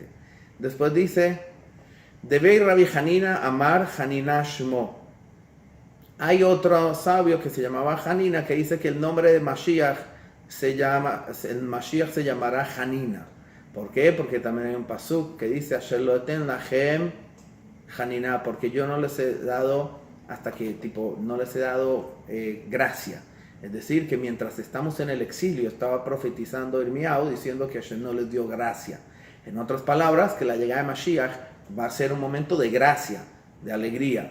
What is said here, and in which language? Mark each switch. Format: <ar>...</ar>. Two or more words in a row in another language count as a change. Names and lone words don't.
<es>Después dice,</es> <arc>דבי רבי חנינא אמר חנינה שמו.</arc> <es>Hay otro sabio que se llamaba Hanina, que dice que el nombre de Mashiach el Mashiach se llamará Hanina. ¿Por qué? Porque también hay un pasuk que dice</es> <he>אשר לא אתן להם חנינה,</he> <es>porque yo no les he dado gracia. Es decir, que mientras estamos en el exilio, estaba profetizando Irmiau diciendo que Hashem no les dio gracia. En otras palabras, que la llegada de Mashiach va a ser un momento de gracia, de alegría.</es>